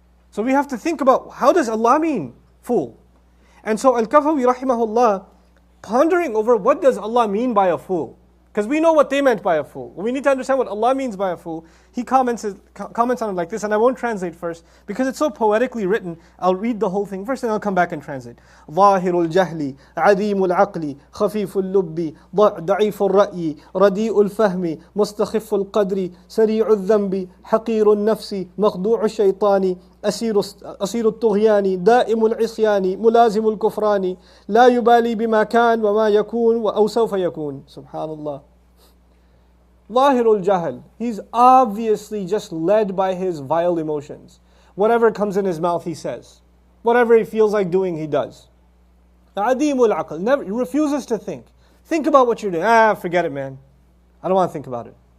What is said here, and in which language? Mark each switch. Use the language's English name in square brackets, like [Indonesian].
[English] So we have to think about, how does Allah mean fool? And so Al-Kafawi rahimahullah, pondering over what does Allah mean by a fool? Because we know what they meant by a fool. We need to understand what Allah means by a fool. He comments on it like this, and I won't translate first, because it's so poetically written. I'll read the whole thing first, and I'll come back and translate. [Arabic] ظاهر الجهل عديم العقل خفيف اللب ضعيف الرأي رديء الفهم مستخف القدر سريع الذنب حقير النفس مخدوع الشيطان أسير الطغيان دائم العصيان ملازم الكفران لا يبالي بما كان وما يكون أو سوف يكون. سبحان الله. ظاهر الجهل. [English] He's obviously just led by his vile emotions. Whatever comes in his mouth, he says. Whatever he feels like doing, he does. [Arabic] عديم العقل. [English] He refuses to think. Think about what you're doing. Forget it, man. I don't want to think about it.